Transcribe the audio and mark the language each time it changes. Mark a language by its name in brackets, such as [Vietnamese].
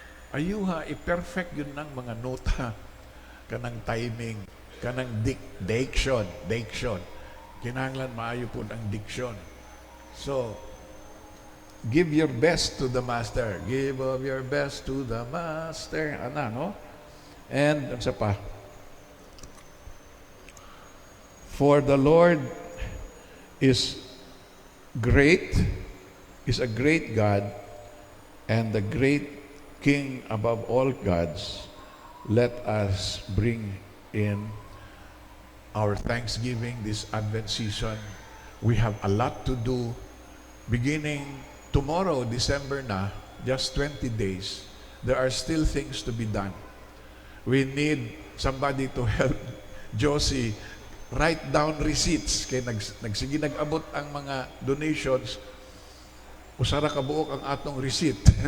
[Cebuano] Ayuha i-perfect yun ng mga nota, kanang timing, kanang diction. Kinahanglan maayo pod ang diction. [English] So, give your best to the Master. Give of your best to the Master. [Cebuano] Ana, no? [English] And, ang sa pa, for the Lord is great, is a great God, and the great King above all gods. Let us bring in our thanksgiving this Advent season. We have a lot to do. Beginning tomorrow, December na, just 20 days, there are still things to be done. We need somebody to help Josie write down receipts. [Cebuano] Kaya nagsige nag-abot ang mga donations, usara kabuok ang atong receipt.